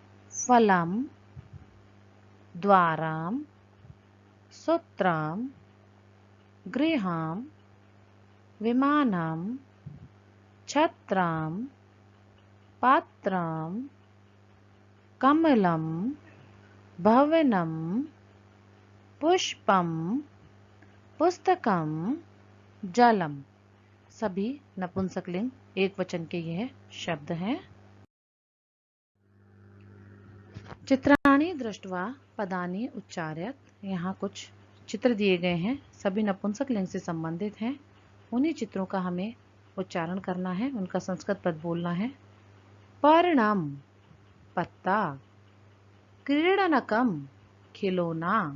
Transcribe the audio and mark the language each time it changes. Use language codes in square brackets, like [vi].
[sa] फलम, द्वाराम, सूत्रम, गृहम, विमानम, छत्रम, पात्रम, कमलम, भवनम, पुष्पम, पुस्तकम, जलम। [hi] सभी नपुंसकलिंग एक वचन के यह शब्द हैं। [sa] चित्राणि दृष्ट्वा पदानि उच्चार्यत। [hi] यहाँ कुछ चित्र दिए गए हैं, सभी नपुंसकलिंग से संबंधित हैं। उन्हीं चित्रों का हमें उच्चारण करना है, उनका संस्कृत पद बोलना है। [sa] पर्णम, पत्ता। क्रीडनकम, खिलौना।